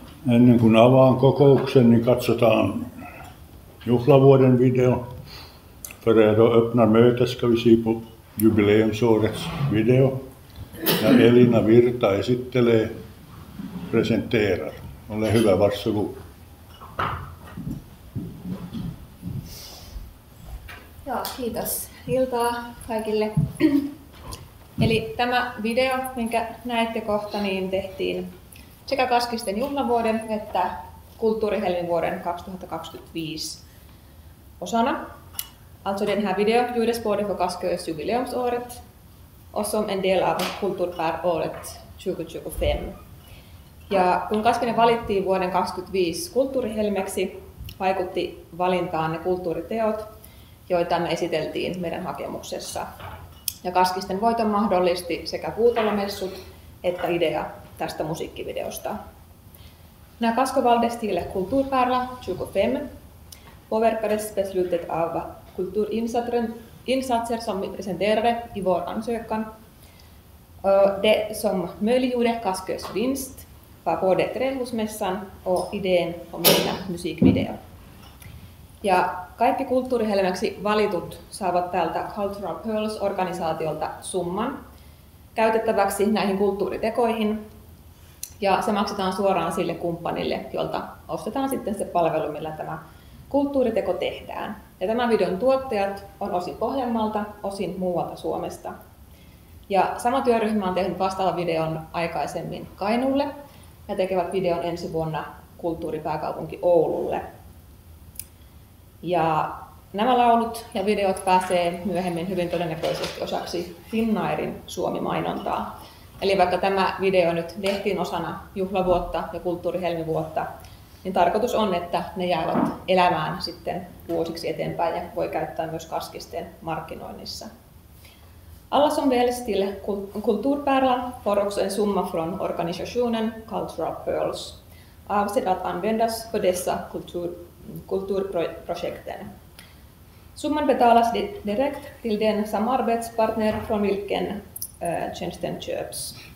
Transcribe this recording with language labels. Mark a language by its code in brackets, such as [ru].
[fi] Ennen kuin avaan kokouksen, niin katsotaan juhlavuoden video. [sv] För er då öppnar mötet ska vi se på jubileumsårets video. [fi] Ja Elina Virta esittelee, [sv] presenterar. [fi] Ole hyvä, [sv] varsågod. [fi] Joo, kiitos. Iltaa kaikille. Eli tämä video, minkä näette kohta, niin tehtiin sekä Kaskisten juhlavuoden että Kulttuurihelmivuoden 2025 osana. [sv] Alltså den här video gjordes både för Kaskös jubileumsåret och som en del av Kulturpäråret 2025. [fi] Ja kun Kaskinen valittiin vuoden 2025 kulttuurihelmeksi, vaikutti valintaan ne kulttuuriteot, joita me esiteltiin meidän hakemuksessa. Ja Kaskisten voiton mahdollisti sekä puutolomessut että idea tästä musiikkivideosta. [sv] När Kasko valdes till Kulturpärla 25 påverkades beslutet av kulturinsatser som vi presenterade i vår ansökan. Det som möjliggjorde Kaskös vinst var både Trähusmässan och idén om denna musikvideo. [fi] Ja kaikki kulttuurihelmeksi valitut saavat täältä Cultural Pearls-organisaatiolta summan käytettäväksi näihin kulttuuritekoihin. Ja se maksetaan suoraan sille kumppanille, jolta ostetaan sitten se palvelu, millä tämä kulttuuriteko tehdään. Ja tämän videon tuottajat on osin Pohjanmaalta, osin muualta Suomesta. Ja sama työryhmä on tehnyt vastaavan videon aikaisemmin Kainuulle ja tekevät videon ensi vuonna kulttuuripääkaupunki Oululle. Ja nämä laulut ja videot pääsee myöhemmin hyvin todennäköisesti osaksi Finnairin Suomi-mainontaa. Eli vaikka tämä video nyt tehtiin osana juhlavuotta ja kulttuurihelmivuotta, niin tarkoitus on, että ne jäävät elämään sitten vuosiksi eteenpäin ja voi käyttää myös Kaskisten markkinoinnissa. [sv] Alla som väljs till Kulturpärlan får också en summa från organisationen Cultural Pearls, avsedd att användas för dessa kulturprojekten. Summan betalas direkt till den samarbetspartner från vilken tjänsten köps.